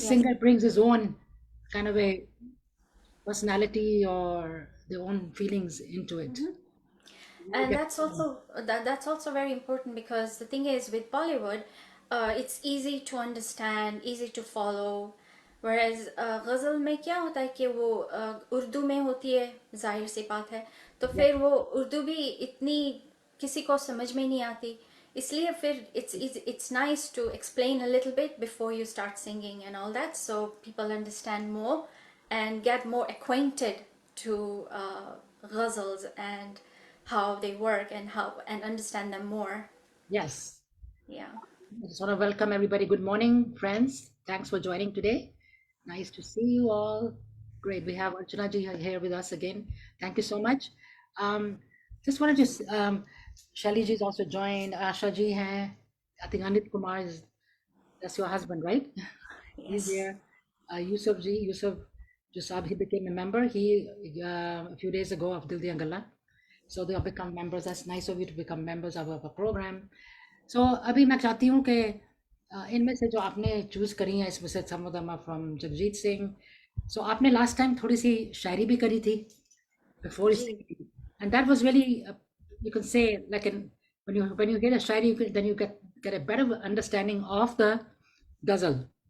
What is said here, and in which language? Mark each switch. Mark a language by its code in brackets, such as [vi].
[en] singer brings his own kind of a personality or their own feelings into it. Hmm. You And get- that's also very important because the thing is with Bollywood, it's easy to understand, easy to follow. Whereas [hi] गज़ल में क्या होता है कि वो उर्दू में होती है, जाहिर सी बात है, तो [en] Yeah. [hi] फिर वो उर्दू भी इतनी किसी को समझ में नहीं आती. इसलिए फिर [en] it's nice to explain a little bit before you start singing and all that, so people understand more and get more acquainted to ghazals and how they work and understand them more. Yes. Yeah. I just want to welcome everybody. Good morning, friends. Thanks for joining today. Nice to see you all. Great. We have Archana ji here with us again. Thank you so much. Um, Just wanted to Shelly ji is also joined, Asha ji hai, I think Anit Kumar is, that's your husband, right? He's Yes. here. Yusuf ji, Yusuf Jusab, he became a member. He a few days ago of Dil Diyan Galla. So they have become members. That's nice of you to become members of our program. So [hi] अभी मैं चाहती हूँ कि इनमें से जो आपने choose करी हैं, इसमें से [en] some of them are from [hi] Jagjit Singh. [en] So [hi] आपने [en] last time [hi] थोड़ी सी शायरी भी करी थी [en] before [hi] ji. [en] singing. And that was really you can say like when you hear a shairi then you get a better understanding of the ghazal.